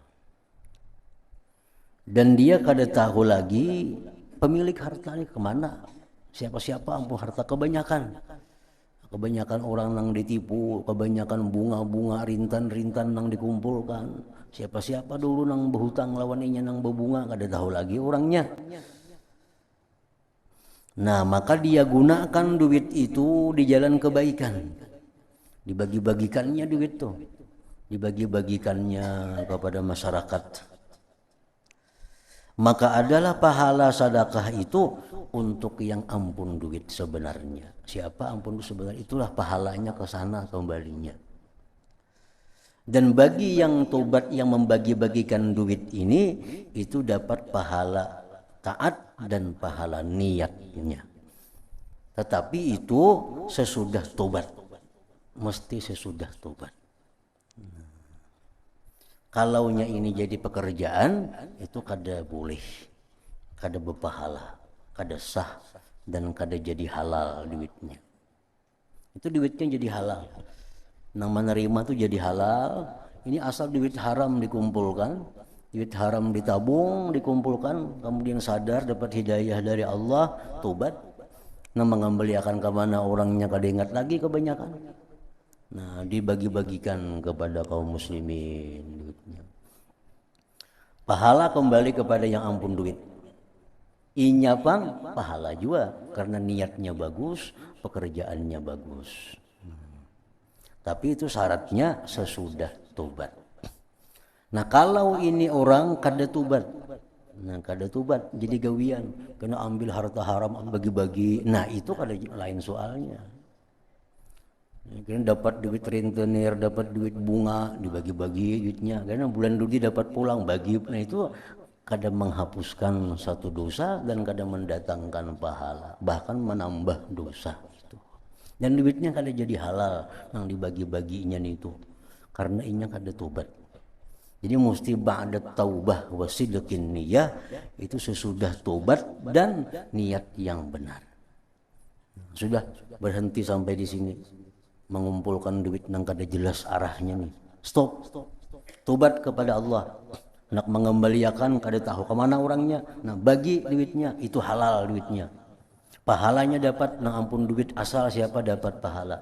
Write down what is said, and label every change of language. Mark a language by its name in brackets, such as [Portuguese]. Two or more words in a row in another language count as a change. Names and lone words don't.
[Banjar] dan dia kada tahu lagi pemilik hartanya kemana, siapa ampun harta. Kebanyakan orang nang ditipu, kebanyakan bunga-bunga rintan nang dikumpulkan. Siapa dulu nang berhutang lawaninya nang berbunga, kada tahu lagi orangnya. Nah, [Indonesian] maka dia gunakan duit itu di jalan kebaikan. Dibagi-bagikannya duit itu. Dibagi-bagikannya kepada masyarakat. Maka adalah pahala sedekah itu untuk yang ampun duit sebenarnya. Siapa ampun duit sebenarnya, itulah pahalanya ke sana kembalinya. Dan bagi yang tobat, yang membagi-bagikan duit ini, itu dapat pahala taat dan pahala niatnya. Tetapi itu sesudah tobat. Mesti sesudah tobat. [Banjar] Kalaunya ini jadi pekerjaan, itu kada boleh, kada berpahala, kada sah, dan kada jadi halal duitnya. [Indonesian] Itu duitnya jadi halal. [Banjar] Nang menerima tuh jadi halal. [Indonesian] Ini asal duit haram dikumpulkan, duit haram ditabung, dikumpulkan, kemudian sadar dapat hidayah dari Allah, tobat. [Banjar] Nah, mengembalikan ke mana orangnya kada ingat lagi kebanyakan. [Indonesian] Nah, dibagi-bagikan kepada kaum muslimin duitnya. Pahala kembali kepada yang ampun duit. [Banjar] Inya pang pahala juga karena niatnya bagus, pekerjaannya bagus. [Indonesian] Tapi itu syaratnya sesudah tobat. [Banjar] Nah, kalau ini orang kada tobat. Nah, kada tobat jadi gawian, kena ambil harta haram bagi-bagi. Nah, itu kada lain soalnya. [Indonesian] Kan dapat duit rentenir, dapat duit bunga, dibagi-bagi duitnya. Karena bulan dulu dapat pulang bagi. Nah, itu kadang menghapuskan satu dosa dan kadang mendatangkan pahala, bahkan menambah dosa itu. [Banjar] Dan duitnya kadang jadi halal yang dibagi-baginya itu, karena inya kada tobat. [Indonesian] Jadi mesti [Arabic] ba'da taubah wa sidqin niyah, [Indonesian] itu sesudah tobat dan niat yang benar. [Banjar] Sudah berhenti sampai di sini, mengumpulkan duit nang kada jelas arahnya nih. Stop. [Indonesian] Tobat kepada Allah. [Banjar] Nak mengembalikan kada tahu kemana orangnya. Nah, bagi duitnya, itu halal duitnya. Pahalanya dapat, nah ampun duit asal siapa dapat pahala.